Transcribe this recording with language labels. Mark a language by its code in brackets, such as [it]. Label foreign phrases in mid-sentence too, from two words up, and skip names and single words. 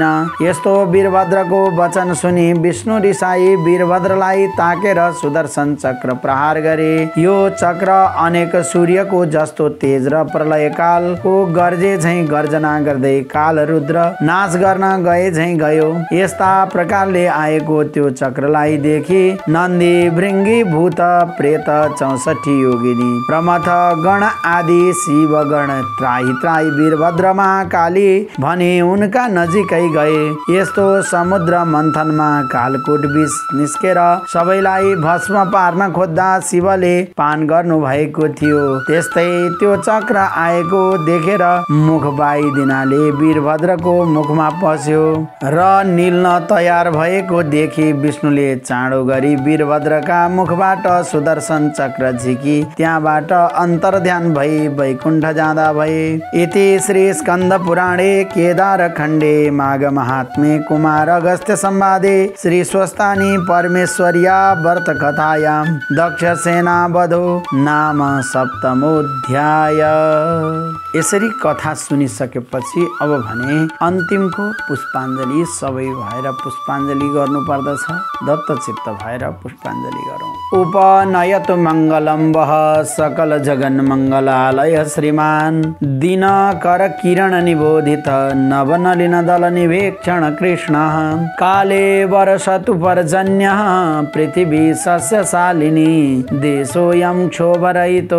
[ne] यस्तो वीरभद्रको वचन सुनि विष्णु रिसाई वीरभद्रलाई ताकेर सुदर्शन चक्र प्रहार गरे। यो चक्र अनेक सूर्यको जस्तो तेज र प्रलय कालको गर्जे झैं गर्जना गर्दै काल रुद्र नाश गर्न गए झैं गयो। यस्ता प्रकारले आएको त्यो चक्रलाई देखि नन्दी भृंगी भूत प्रेत 64 योगिनी प्रमथ गण आदि शिव गण त्राही त्राही वीरभद्र महाकाली भनी पनि उनका नजिकै गए। यस्तो समुद्र मन्थनमा कालकूट विष निस्केर सबैलाई भस्म पार्न खोज्दा शिवले पान गर्नु भएको थियो। त्यस्तै त्यो चक्र आएको देखेर मुख बाइदिनाले वीरभद्रको मुखमा पस्यो र निल्न तयार भएको देखि विष्णुले चाँडो गरी वीरभद्रका मुखबाट सुदर्शन चक्र झिकी त्यहाँबाट अन्तर्ध्यान भई वैकुण्ठ जाँदा भए। [sa] इति श्री स्कन्द पुराणे केदार खण्डे माघ महात्म्ये कुमार अगस्त्य संवादे श्री स्वस्तानी परमेश्वर्या व्रत कथायां दक्ष सेना वधो नाम सप्तमोऽध्याय। [ne] यसरी कथा सुनिसकेपछि अब भने अन्तिमको पुष्पाञ्जलि सबै भएर पुष्पाञ्जलि गर्नु पर्दछ। दत्तचित्त भएर पुष्पाञ्जलि गरौँ। [sa] उपनयतु मङ्गलं वः सकल जगन् मङ्गलालय श्रीमान दिनकर किरण निबोधित नवनलिन दल निवेक्षण कृष्ण काले वर्षतु पर्जन्यः पृथिवी सस्यशालिनी देशोऽयं क्षोभरहितो